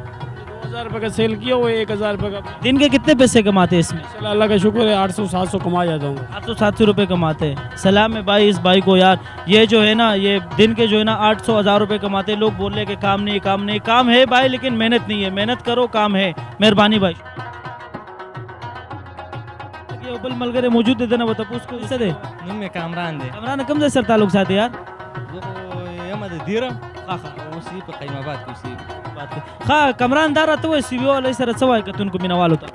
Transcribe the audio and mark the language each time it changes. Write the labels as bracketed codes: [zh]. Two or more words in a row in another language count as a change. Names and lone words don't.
[ur] 2000 روپے کا سیل کیا ہوا ہے 1000 روپے کا دن کے کتنے پیسے کماتے ہیں اس میں چلو اللہ کا شکر ہے 800-700 کما جاتا ہوں 800-700 روپے کماتے ہیں سلام ہے بھائی اس بھائی کو یار یہ جو ہے نا یہ دن کے جو ہے نا 800-1000 روپے کماتے ہیں لوگ بول رہے کہ کام نہیں کام ہے بھائی لیکن محنت نہیں ہے محنت کرو کام ہے مہربانی بھائی [ps] بل ملګری موجود دی دنه وته پوس کو څه دی نوم مې کامران دی کامران کوم ځای سره تعلق ساتي یار زه خو یم د دیره اوسې په قیم آباد کې اوسېږم ښه کامران دا راته وایي سیویو والی سره څه وایي کتونکو مینهوالو ته